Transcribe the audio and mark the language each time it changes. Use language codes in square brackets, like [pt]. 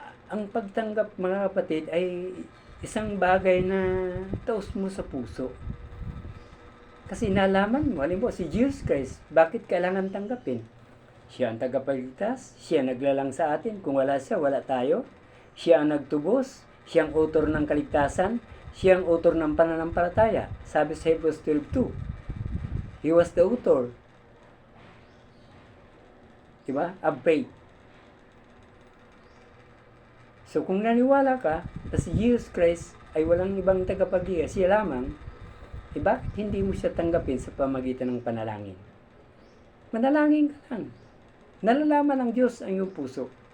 [tl] ang pagtanggap, mga kapatid, ay isang bagay na taos mo sa puso. Kasi nalaman mo, halimbawa si Jesus Christ, bakit kailangan tanggapin? Siya ang tagapagligtas, siya naglalang sa atin. Kung wala siya, wala tayo. Siya ang nagtubos, siya ang author ng kaligtasan, siya ang author ng pananampalataya. Sabi sa [en] Hebrews 12:2, He was the author, diba, of faith. [tl] So kung naniwala ka na si Jesus Christ ay walang ibang tagapagligtas, siya lamang, bakit hindi mo siya tanggapin sa pamagitan ng panalangin? Manalangin ka lang. Nalalaman ng Diyos ang iyong puso.